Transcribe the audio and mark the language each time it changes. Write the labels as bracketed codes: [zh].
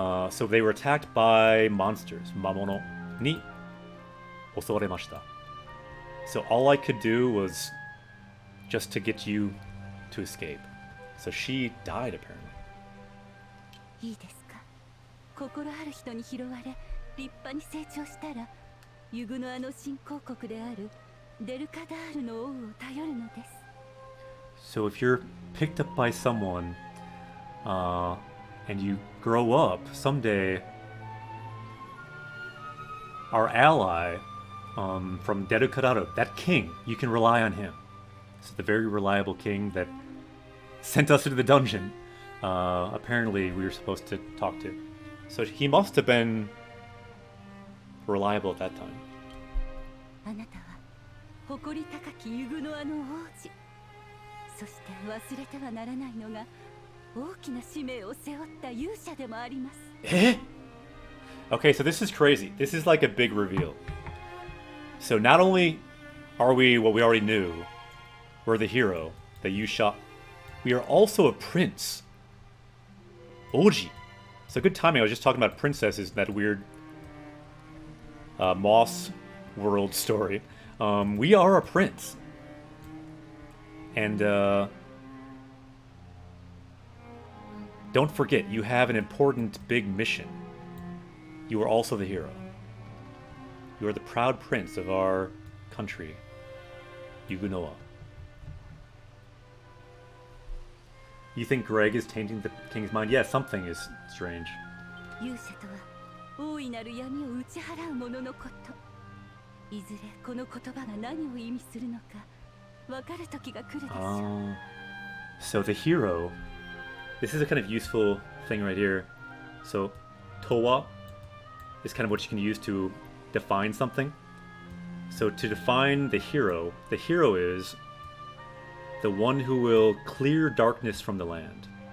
[en] So they were attacked by monsters. [ja] Mamono ni osoremashita. [en] So all I could do was just to get you to escape. So she died, apparently. [ja] いいですか。心ある人に拾われ立派に成長したら、ユグノアの新興国であるデルカダールの王を頼るのです。 [en] So if you're picked up by someone, and you grow up, someday our ally from Derukadaro, that king, you can rely on him. So the very reliable king that sent us into the dungeon, apparently we were supposed to talk to. So he must have been reliable at that time. [ja] あなたは誇り高きユグノアの王子。そして忘れてはならないのが大きな使命を背負った勇者でもあります。 [en] Eh? Okay, so this is crazy. This is like a big reveal. So not only are we what we already knew, we're the hero that you shot, we are also a prince. Oji. So good timing. I was just talking about princesses in that weird Moss world story. We are a prince. And don't forget, you have an important big mission. You are also the hero. You are the proud prince of our country, Yugunoa. You think Greg is tainting the king's mind? Yeah, something is strange. [ja] 勇者とは大いなる闇を打ち払う者のこと。いずれこの言葉が何を意味するのか分かる時が来るでしょう。 [en] So the hero, this is a kind of useful thing right here. So Towa is kind of what you can use to define something. So to define the hero is the one who will clear darkness from the land.